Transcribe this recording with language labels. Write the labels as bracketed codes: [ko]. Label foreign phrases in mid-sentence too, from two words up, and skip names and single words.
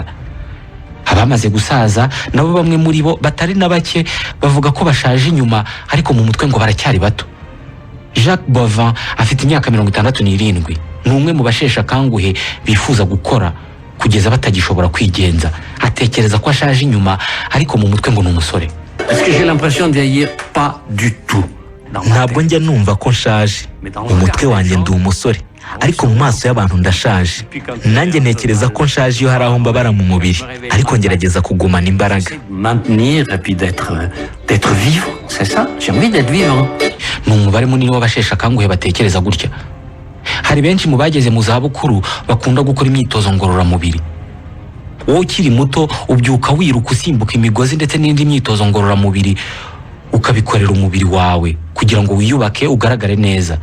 [rw] Abamaze gusaza nabo bamwe muri bo batari na bake bavuga ko bashaje inyuma, ariko mu mutwe ngo baracyari bato. Jacques Bovin afite imyaka 67, ni umwe mu bashesha kanguhe bifuza gukora kugeza batagishobora kwigenza. Atekereza ko ashaje inyuma, ariko mu mutwe ngo ni umusore. [fr] Est-ce que j'ai l'impression de vieillir? Pas du tout. [rw] Ntabwo njya numva ko nshaje, mu mutwe wanjye ndi umusore, ariko mu maso y'abantu ndashaje. Nanjye ntekereza ko nshaje iyo hari aho mbabara mu mubiri, ariko ngerageza kugumana imbaraga. [fr] Maintenir et puis d'être vivant, c'est ça? J'ai envie d'être vivant. [rw] Ni umubare munini w'abashesha kanguhe batekereza gutya. Hari benshi mu bageze mu zabukuru bakunda gukora imyitozo ngororamubiri. Wowe ukiri muto ubyuka wiruka usimbuka imigozi ndetse n'indi myitozo ngororamubiri, ukabikorera umubiri wawe kugira ngo wiyubake ugaragare neza.